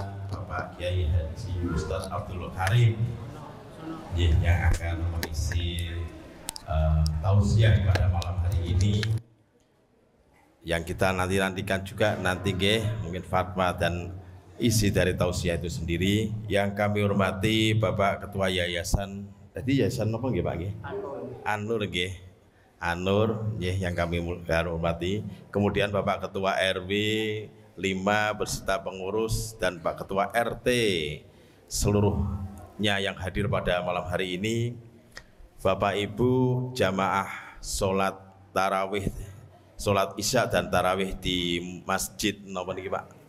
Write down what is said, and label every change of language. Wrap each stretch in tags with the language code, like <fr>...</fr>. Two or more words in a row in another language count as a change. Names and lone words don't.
<id>Bapak Kiai Haji Ustadz Abdul Karim yang akan mengisi tausiah pada malam hari ini, yang kita nantikan juga nanti mungkin fatwa dan isi dari tausiah itu sendiri. Yang kami hormati Bapak Ketua Yayasan, tadi Yayasan apa nggih Pak nggih? Anur nggih. Anur nggih yang kami hormati. Kemudian Bapak Ketua RW 5 beserta pengurus dan Pak Ketua RT seluruhnya yang hadir pada malam hari ini. Bapak Ibu jamaah sholat tarawih, sholat isya dan tarawih di Masjid</id> <jv>napa niki</jv> <id>Pak?</id>